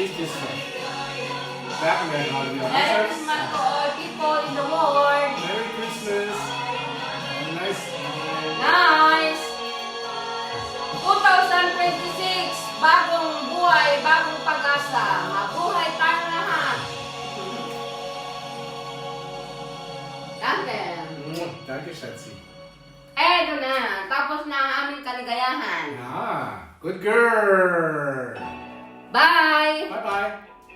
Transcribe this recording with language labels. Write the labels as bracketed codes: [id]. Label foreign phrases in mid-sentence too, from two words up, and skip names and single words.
[en] Christmas. Batman on your Merry t-shirts. Christmas to all people in the world. Merry Christmas. Have a nice Nice! 2026, [tl] bagong buhay, bagong pag-asa. Mabuhay tayong lahat. [de] Danke. Danke, Schatzi. [tl] Eto na, tapos na ang aming kaligayahan. [en] Ah, good girl. Bye! Bye-bye.